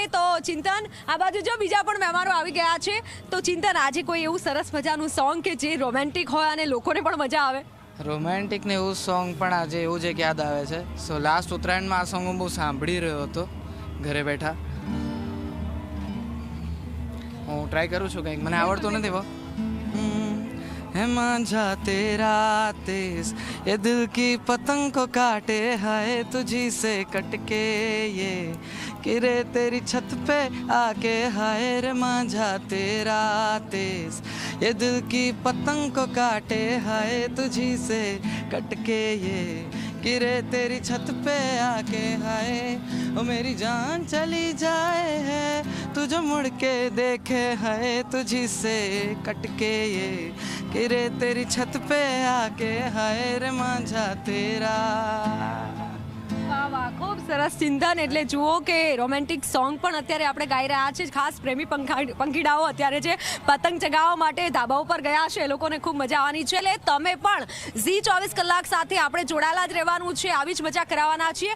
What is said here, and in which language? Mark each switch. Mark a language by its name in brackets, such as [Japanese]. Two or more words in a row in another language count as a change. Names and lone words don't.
[Gujarati] તો ચિંતન, આ બાજુ જો બીજા પણ મહેમાનો આવી ગયા છે, તો ચિંતન આજે કોઈ એવું સરસ મજાનું સોંગ કે જે રોમેન્ટિક હોય અને લોકોને પણ મજા આવે? રોમેન્ટિક ને એવું સોંગ પણ આજે એવું જ એક યાદ આવે છે. [English] so last [Gujarati] ઉત્તરાયણમાં આ સોંગ હું બહુ સાંભળી રહ્યો હતો ઘરે બેઠા. હું ટ્રાય કરું છું, કંઈક મને આવડતું નથી. [Hindi] है मांझा तेरा तेज ये दिल की पतंग को काटे हाय तुझी से कटके ये गिरे तेरी छत पे आके हाय रे मांझा तेरा तेज ये दिल की पतंग को काटे हाय तुझी से कटके ये गिरे तेरी छत पे आके हाय ओ मेरी जान चली जाए है तुझे मुड़ के देखे हाय तुझी से कटके ये गिरे तेरी छत पे आके हाय रे मांझा तेरा. [Gujarati] વાહ વાહ, ખૂબ સરસ ચિંતન. એટલે જુઓ કે રોમેન્ટિક સોંગ પણ અત્યારે આપણે ગાઈ રહ્યા છે. ખાસ પ્રેમી પંખીડાઓ અત્યારે જે પતંગ ચગાવવા માટે ધાબા ઉપર ગયા છે, એ લોકોને ખૂબ મજા આવવાની છે. એટલે તમે પણ ઝી 24 કલાક સાથે આપણે જોડાયેલા જ રહેવાનું છે, આવી જ મજા કરાવવાના છીએ.